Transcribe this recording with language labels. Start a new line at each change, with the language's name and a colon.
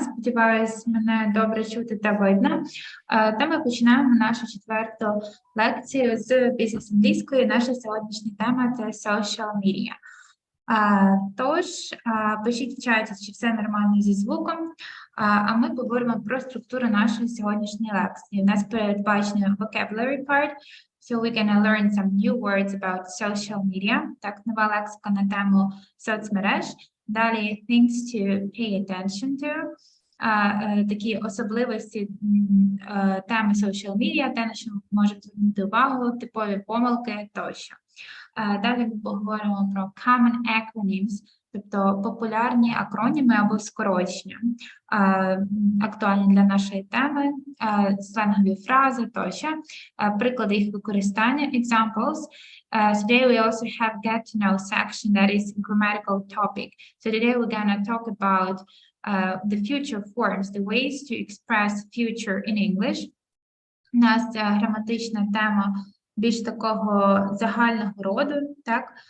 Ukrainian: Сподіваюсь, мене добре чути та видно. Та ми починаємо нашу четверту лекцію з бізнес-англійської. Наша сьогоднішня тема – це social media. Тож, пишіть в чаті, чи все нормально зі звуком, а ми поговоримо про структуру нашої сьогоднішньої лекції. У нас передбачено
English: vocabulary part, so we're going to learn some new words about social media.
Ukrainian: Так, нова лексика на тему соцмереж. Далі,
English: things to pay attention to,
Ukrainian: такі особливості теми social media, те, на що можемо звернути увагу, типові помилки тощо. Далі ми поговоримо про common acronyms, тобто популярні акроніми або скорочення, актуальні для нашої теми, сленгові фрази тощо, приклади їх використання, examples.
English: Today we also have get to know section that is grammatical topic. So today we're going to talk about the future forms, the ways to express future in English.
Ukrainian: У нас граматична тема більш такого загального роду, так?